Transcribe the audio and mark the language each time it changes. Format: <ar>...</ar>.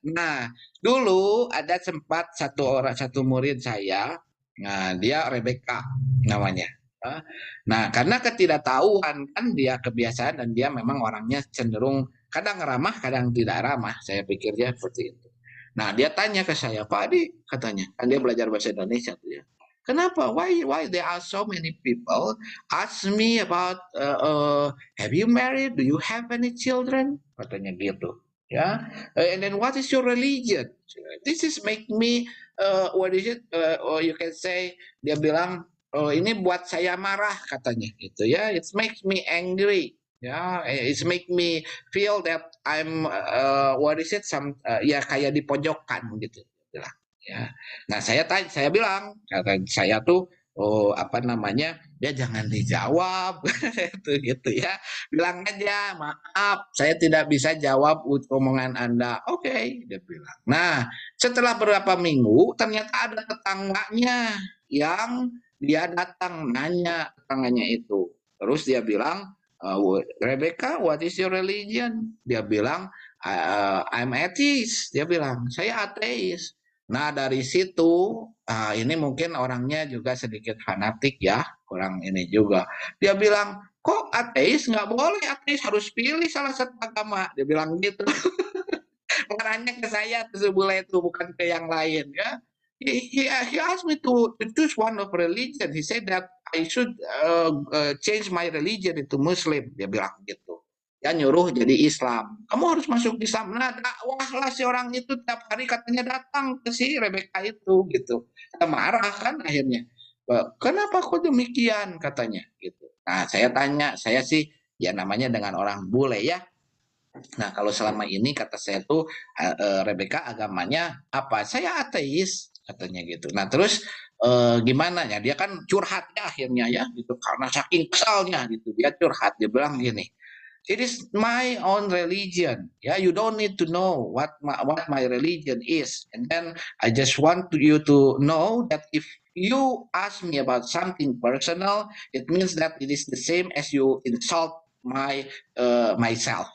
<id>Nah, dulu ada sempat satu murid saya, nah dia Rebecca namanya. Nah, karena ketidaktahuan kan dia kebiasaan dan dia memang orangnya cenderung kadang ramah, kadang tidak ramah. Saya pikir dia seperti itu. Nah, dia tanya ke saya, Pak Adi, katanya, kan dia belajar bahasa Indonesia tuh ya. Kenapa?</id> <en>Why there are so many people ask me about have you married? Do you have any children?</en> <id>Katanya gitu.</id> <en>Ya, and then what is your religion? This is make me what is it? Or you can say</en> <id>dia bilang, oh ini buat saya marah katanya gitu ya.</id> <en>It makes me angry.</en> <id>Ya,</id> <en>it make me feel that I'm what is it?</en> <id>Ya kayak dipojokkan gitu. Ya. Nah, saya bilang, kata saya tuh, oh apa namanya, dia jangan dijawab, itu gitu ya. Bilang aja, maaf, saya tidak bisa jawab omongan Anda. Oke, dia bilang. Nah, setelah beberapa minggu, ternyata ada tetangganya yang dia datang nanya tetangganya itu. Terus dia bilang,</id> <en>Rebecca, what is your religion?</en> <id>Dia bilang,</id> <en>I'm atheist.</en> <id>Dia bilang, saya ateis. Nah, dari situ, ini mungkin orangnya juga sedikit fanatik ya, kurang ini juga. Dia bilang, kok ateis nggak boleh, ateis harus pilih salah satu agama. Dia bilang gitu. Marahnya ke saya tuh bule itu, bukan ke yang lain ya.</id> <en>He asked me to choose one of religion. He said that I should change my religion into Muslim.</en> <id>Dia bilang gitu. Ya nyuruh jadi Islam. Kamu harus masuk Islam. Nah, dakwahlah si orang itu tiap hari katanya datang ke si Rebecca itu gitu. Kita marah kan akhirnya. Kenapa kok demikian katanya gitu. Nah, saya tanya, saya sih ya namanya dengan orang bule ya. Nah, kalau selama ini kata saya tuh Rebecca agamanya apa? Saya ateis katanya gitu. Nah, terus gimana ya? Dia kan curhat ya akhirnya ya gitu karena saking kesalnya gitu. Dia curhat, dia bilang gini,</id> <en>it is my own religion. Yeah, you don't need to know what my religion is. And then I just want you to know that if you ask me about something personal, it means that it is the same as you insult myself.</en>